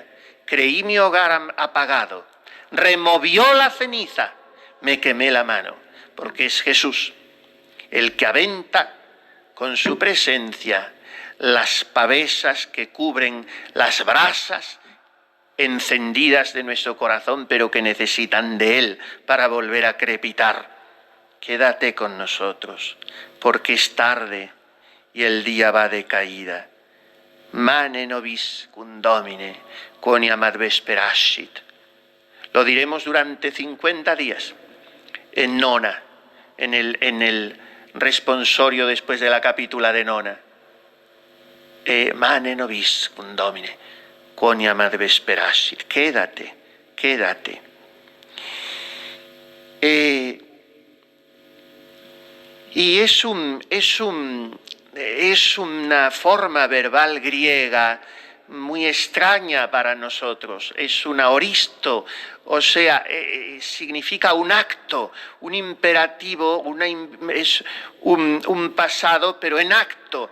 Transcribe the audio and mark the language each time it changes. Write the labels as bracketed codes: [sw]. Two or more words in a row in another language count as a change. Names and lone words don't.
[es] Creí mi hogar apagado, removió la ceniza, me quemé la mano, porque es Jesús el que aventa con su presencia las pavesas que cubren las brasas encendidas de nuestro corazón, pero que necesitan de Él para volver a crepitar. Quédate con nosotros, porque es tarde y el día va de caída. [la] Mane nobis cum Domine, quoniam ad vesperascit. [es] Lo diremos durante 50 días, en nona, en el responsorio después de la capítula de nona. [la] Mane nobis cum Domine, quoniam ad vesperascit. [es] Quédate, quédate. Y es una forma verbal griega muy extraña para nosotros. Es un aoristo, o sea, significa un acto, un imperativo, es un pasado, pero en acto.